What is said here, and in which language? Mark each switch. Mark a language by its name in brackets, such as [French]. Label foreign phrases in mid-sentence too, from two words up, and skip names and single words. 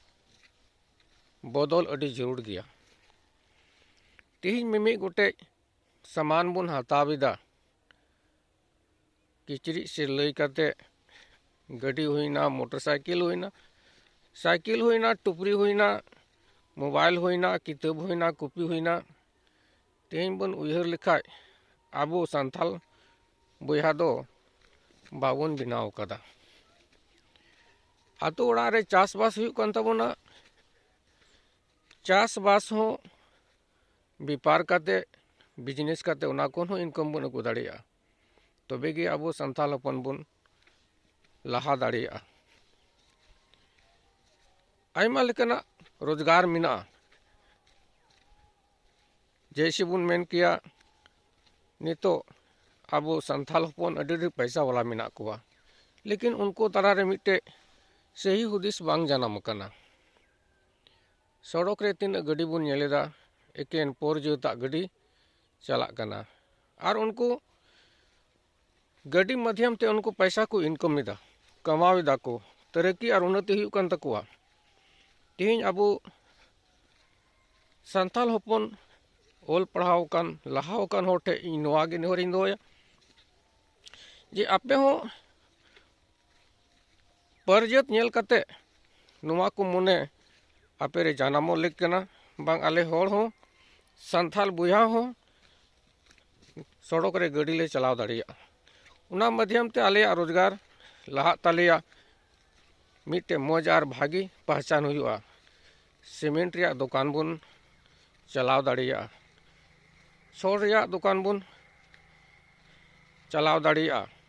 [Santali] बदल अडी जरूर गया तिहिन मिमी गोटे सामान बुन हताविदा किचरी से लई करते गड्डी हुईना मोटरसाइकिल हुईना टुपरी हुईना मोबाइल हुईना किताब हुईना कॉपी हुईना तिहिन बन उयहर लिखाय अब संथाल बुया दो बाबुन बनाव कदा आतो ओड़ा रे चासबास हुई कन तबना चासबास हो व्यापार करते बिजनेस करते उना कोन हो इनकम बन को दाड़िया तबे गे अब संथाल अपन बुन लहा दाड़िया आयमा लेकना रोजगार मिना जैसे बुन मेन किया नितो अब संथाल हपन अडी [Hindi] पैसा वाला [Santali] मिना कुआ लेकिन उनको तारा रे मिटे सही हुदिस बांग जानम कना सड़क रे तीन गड्डी बुन नेलेदा एकेन पोर जोता गड्डी चला कना और उनको गड्डी माध्यम ते उनको पैसा को इनकम दा कमावेदा को [Hindi] तरक्की और उन्नति [Santali] हुई कन तकुआ तिहिन अब संथाल हपन ओल पढ़ाव कन लहाव कन होठे इन नोआ गे नेहर इन दोया जे आपे हो परजत नेल कते नुआ को मने आपे रे जानामो लेक कना बांग आले होड़ हो संथाल बुया हो सड़क रे गाड़ी ले चलाव दाड़िया उना माध्यम ते आलेया रोजगार लहा तालेया मिट्टे मौज और भागी पहचान हुआ सीमेंट रिया दुकान बुन चलाव दाड़िया छोड़ रिया दुकान बुन चलाव दाड़िया